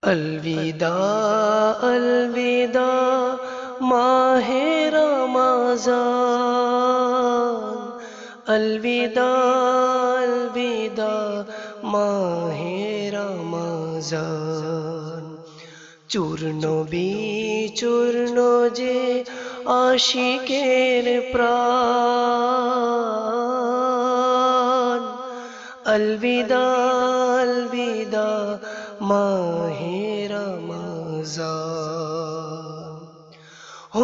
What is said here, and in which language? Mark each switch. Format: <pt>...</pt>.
<hi>अलविदा अलविदा माहे रमज़ान। अलविदा अलविदा माहे रमज़ान।</hi> <bn>चूर्ण বিচূর্ণ যে আশিকের প্রাণ।</bn> <hi>अलविदा अलविदा মাহে রমজান।</hi>